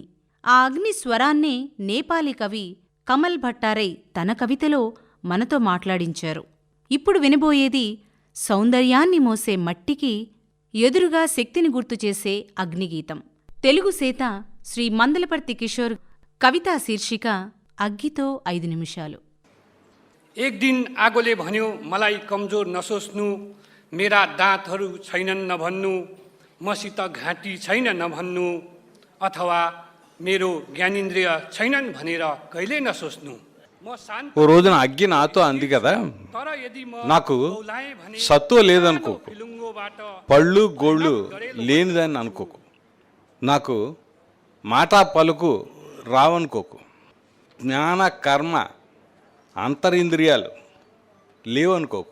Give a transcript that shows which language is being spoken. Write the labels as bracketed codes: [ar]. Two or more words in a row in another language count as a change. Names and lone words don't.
[te] ఆ అగ్ని స్వరాన్నే నేపాలీ కవి కమల్ భట్టారై తన కవితలో మనతో మాట్లాడించారు. ఇప్పుడు వినబోయేది సౌందర్యాన్ని మోసే మట్టికి ఎదురుగా శక్తిని గుర్తుచేసే అగ్నిగీతం. తెలుగు సేత శ్రీ మందలపర్తి కిషోర్ కవితా శీర్షిక అగ్గితో 5 నిమిషాలు. [ne] एक दिन आगोले भन्यो मलाई कमजोर नसोच्नु, मेरा दाँतहरू छैनन् नभन्नु, मसित घाँटी छैन नभन्नु, अथवा मेरो ज्ञानेन्द्रिय छैनन् भनेर कहिले नसोच्नु. [te] ఓ రోజున అగ్గి నాతో అంది కదా, నాకు సత్తువ లేదనుకోకు, పళ్ళు గోళ్ళు లేనిదని అనుకోకు, నాకు మాట పలుకు రావనుకోకు, జ్ఞాన కర్మ అంతరింద్రియాలు లేవనుకోకు.